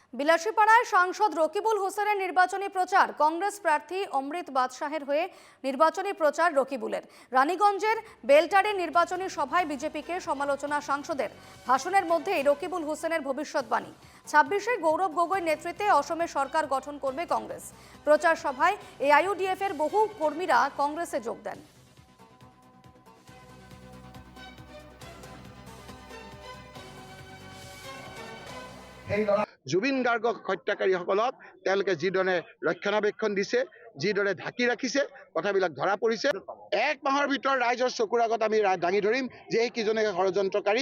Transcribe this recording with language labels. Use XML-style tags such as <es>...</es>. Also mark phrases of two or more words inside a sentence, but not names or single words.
<bn>বিলাসীপাড়ায় সাংসদ রকিবুল হোসেনের নির্বাচনী প্রচার। কংগ্রেস প্রার্থী অমৃত বাদশাহের হয়ে নির্বাচনী প্রচার রকিবুলের। রানীগঞ্জের বেলটারে নির্বাচনী সভায় বিজেপিকে সমালোচনা সাংসদের। ভাষণের মধ্যেই রকিবুল হোসেনের ভবিষ্যৎবাণী। 26-এ গৌরব গগৈর নেতৃত্বে অসমে সরকার গঠন করবে কংগ্রেস। প্রচার সভায় এআইইউডিএফ এর বহু কর্মীরা কংগ্রেসে যোগ দেন।</bn> <as>জুবিন গাৰ্গক হত্যাকাৰীসকলক তেওঁলোকে যিদৰে ৰক্ষণাবেক্ষণ দিছে, যিদৰে ঢাকি ৰাখিছে, কথাবিলাক ধৰা পৰিছে। 1 মাহৰ ভিতৰত ৰাইজৰ চকুৰ আগত আমি দাঙি ধৰিম যে এইকেইজনে ষড়যন্ত্ৰকাৰী।</as>